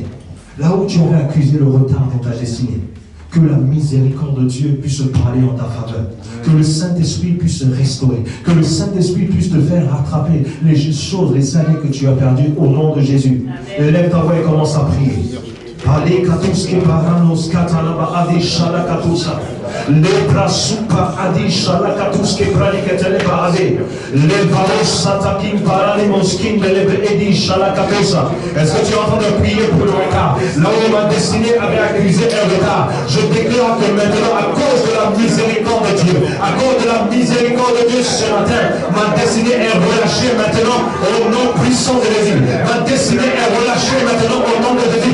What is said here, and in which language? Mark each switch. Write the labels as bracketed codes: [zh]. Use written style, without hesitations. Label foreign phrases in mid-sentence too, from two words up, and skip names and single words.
[fr] Là où tu aurais accusé le retard dans ta destinée, que la miséricorde de Dieu puisse parler en ta faveur. Que le Saint-Esprit puisse te restaurer. Que le Saint-Esprit puisse te faire rattraper les choses, les années que tu as perdues au nom de Jésus. Lève ta voix et commence à prier. Ale katuske paranos katalaba adi shala katusa. Le prasupa adi shala katuske praliketele ade. Le valos satakim paralimoskin belebe edi shala katusa. Est-ce que tu es en train de prier pour le retard? Là où ma destinée avait accusé un retard, je déclare que maintenant, à cause de la miséricorde de Dieu, à cause de la miséricorde de Dieu ce matin, ma destinée est relâchée maintenant au nom puissant de Jésus. Ma destinée est relâchée maintenant au nom de Jésus.